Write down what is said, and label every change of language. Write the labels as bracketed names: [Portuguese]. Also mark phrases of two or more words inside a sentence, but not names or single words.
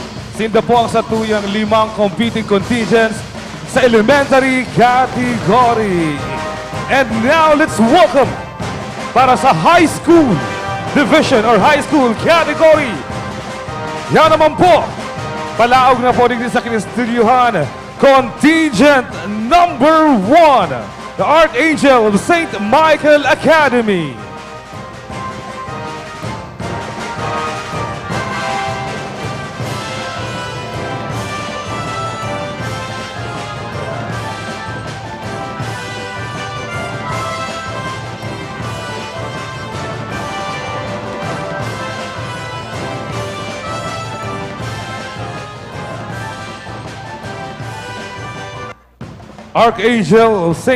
[Bikol] Sinda po ang satuyang 5 [English] competing contingents [Bikol] sa [English] elementary category. And now let's welcome [Bikol] para sa [English] high school division or high school category. [Bikol] Yan naman po, palaog na po din sa kinistudyuhan. [English] Contingent number 1, the Archangel of St. Michael Academy. Archangel of St.